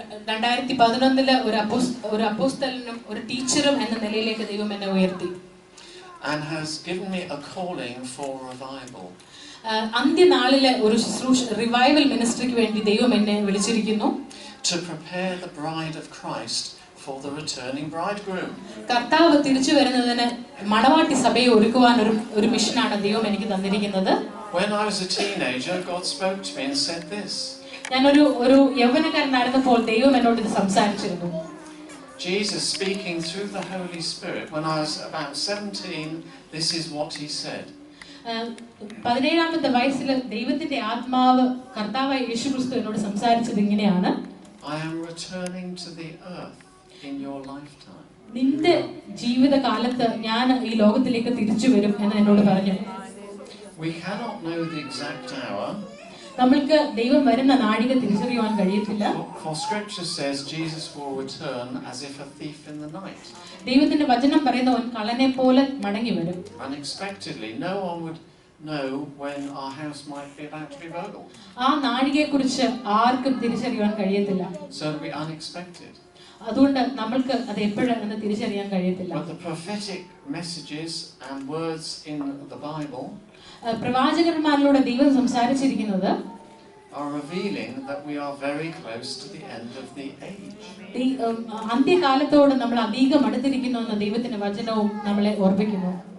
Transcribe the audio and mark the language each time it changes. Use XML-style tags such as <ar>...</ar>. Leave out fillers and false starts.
<ml>2011 ഒരു അപ്പോസ്തലനും ഒരു ടീച്ചറും എന്ന നിലയിലേക്ക് ദൈവം എന്നെ ഉയർത്തി.</ml> <en>And has given me a calling for revival.</en> <ml>അന്ത്യനാളിലെ ഒരു ശുശ്രൂഷ റിവൈവൽ മിനിസ്ട്രിക്ക് വേണ്ടി ദൈവം എന്നെ വിളിച്ചിരിക്കുന്നു.</ml> <en>To prepare the bride of Christ for the returning bridegroom.</en> <ml>കർത്താവ് തിരിച്ചു വരുന്നതിന് മണവാട്ടി സഭയെ ഒരുക്കുവാൻ ഒരു മിഷനാണ് ദൈവം എനിക്ക് തന്നിരിക്കുന്നത്.</ml> <en>When I was a teenager, God spoke to me and said this.</en> <ml>ഞാൻ ഒരു യൗവനക്കാരനായിരുന്നപ്പോൾ ദൈവം എന്നോട് ഇത് സംസാരിച്ചിരുന്നു.</ml> <en>Jesus speaking through the Holy Spirit when I was about 17, this is what he said.</en> <ml>17ാമത്തെ വയസ്സിൽ ദൈവത്തിന്റെ ആത്മാവ് കർത്താവായ യേശുക്രിസ്തു എന്നോട് സംസാരിച്ചത് ഇങ്ങനെയാണ്.</ml> <en>I am returning to the earth in your lifetime.</en> <ml>നിന്റെ ജീവിതകാലത്ത് ഞാൻ ഈ ലോകത്തിലേക്ക് തിരിച്ചു വരും എന്ന് എന്നോട് പറഞ്ഞു.</ml> <en>We cannot know the exact hour.</en> <ml>നമ്മൾക്ക് ദൈവം വരുന്ന നാഴിക തിരിച്ചറിയുവാൻ കഴിയത്തില്ല.</ml> <en>For scripture says Jesus will return as if a thief in the night.</en> <ml>ദൈവത്തിന്റെ വചനം പറയുന്നവൻ കള്ളനെ പോലെ മടങ്ങി വരും.</ml> <en>Unexpectedly, no one would know when our house might be about to be burgled.</en> <ml>ആ നാഴികയെക്കുറിച്ച് ആർക്കും തിരിച്ചറിയുവാൻ കഴിയത്തില്ല.</ml> <en>So it'll be unexpected.</en> <ml>അതുകൊണ്ട് നമ്മൾക്ക് അത് എപ്പോഴാണെന്ന് തിരിച്ചറിയാൻ കഴിയത്തില്ല.</ml> <en>But the prophetic messages and words in the Bible</en> <ml>പ്രവാചകന്മാരിലൂടെ ദൈവം സംസാരിച്ചിരിക്കുന്നത്</ml> <en>are revealing that we are very close to the end of the age.</en> <ml>അന്ത്യകാലത്തോട് നമ്മൾ അധികം അടുത്തിരിക്കുന്നു എന്ന ദൈവത്തിന്റെ വചനവും നമ്മളെ ഓർമ്മിക്കുന്നു.</ml>